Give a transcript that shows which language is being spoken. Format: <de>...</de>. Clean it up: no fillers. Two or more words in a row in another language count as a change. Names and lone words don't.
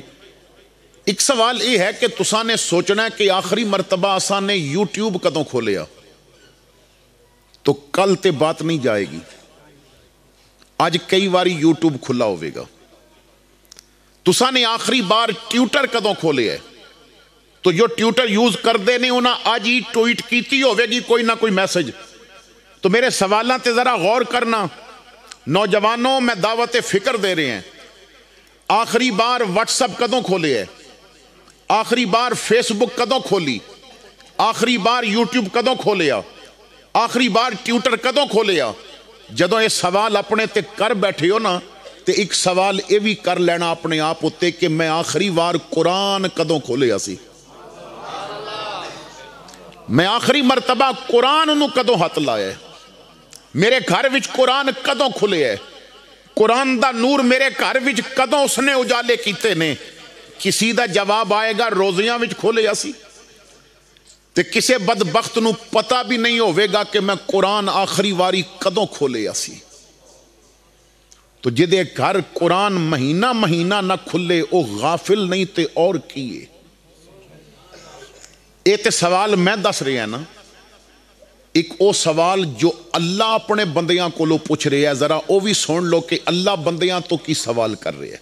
<pa>ایک سوال یہ ہے کہ تساں نے سوچنا ہے کہ آخری مرتبہ اساں نے یوٹیوب کدوں کھولیا, تو کل تے بات نہیں جائے گی. آج کئی باری یوٹیوب کھلا ہوئے گا. تساں نے آخری بار ٹویٹر کدوں کھولے ہے, تو جو ٹویٹر یوز کردے نے انہاں آج ہی ٹویٹ کیتی ہوئے گی کوئی نہ کوئی میسج. تو میرے سوالاں تے ذرا غور کرنا نوجوانوں, میں دعوت فکر دے رہے ہیں. آخری بار واٹس اپ کدوں کھولے ہے, آخری بار فیس بک کدوں کھولی, آخری بار یوٹیوب کدوں کھولیا, آخری بار ٹویٹر کدوں کھولیا. جدوں یہ سوال اپنے تے کر بیٹھے ہو نا, تے ایک سوال یہ بھی کر لینا اپنے آپ ہوتے کہ میں آخری بار قرآن کدوں کھولیا سی, میں آخری مرتبہ قرآن نو کدوں ہاتھ لایا ہے, میرے گھر وچ قرآن کدوں کھلے ہے, قرآن دا نور میرے گھر وچ کدوں اس نے اجالے کیتے نے. کسی دا جواب آئے گا روزیاں وچ کھولیا سی, تے کسے بدبخت نو پتہ بھی نہیں ہوئے گا کہ میں قرآن آخری واری کدوں کھولیا سی. تو جدے گھر قرآن مہینہ مہینہ نہ کھلے او غافل نہیں تے اور کیے. یہ تے سوال میں دس رہے ہیں نا, ایک او سوال جو اللہ اپنے بندیاں کو لو پوچھ رہے ہیں, ذرا او بھی سن لو کہ اللہ بندیاں تو کی سوال کر رہے ہیں.</pa>